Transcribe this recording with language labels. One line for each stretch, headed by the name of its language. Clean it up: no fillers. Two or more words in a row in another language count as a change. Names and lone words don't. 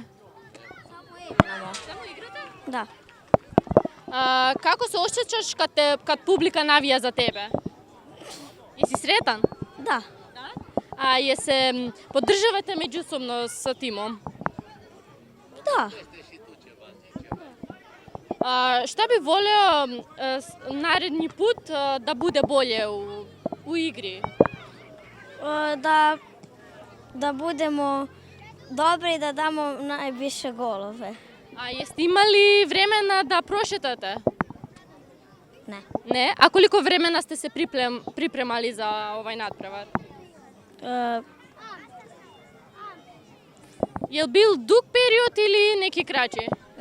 Macedonian: Само играте? Да. Како се осеќаш кад публика навија за тебе? Си сретан? Да. А се поддржавате меѓусобно со тимом? Да.
Serbian: Šta bi voleo naredni put da bude bolje u igri? Да будемо добри и да дамо највише голове. А jeste imali vremena da prošetate? Не. Ne? A koliko vremena ste se pripremali za ovaj nadprevar? Je li bil dug period ili neki kraći?